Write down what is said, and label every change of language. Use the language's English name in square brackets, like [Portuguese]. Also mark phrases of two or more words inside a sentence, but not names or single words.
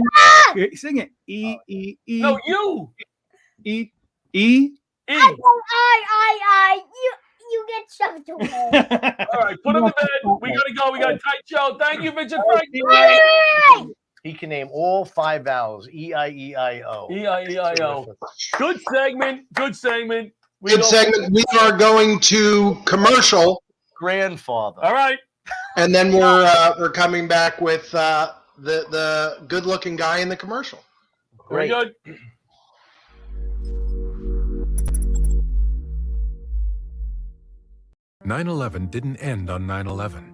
[English] Sing it. E. No, you. E. I. You get shoved away. All right, put him to bed. We gotta go. We got a tight show. Thank you, Vincent Frank. He can name all 5 vowels. E-I-E-I-O. E-I-E-I-O. Good segment. Good segment. We are going to commercial. Grandfather. All right. And then we're coming back with the good-looking guy in the commercial. Very good. "9/11 didn't end on 9/11.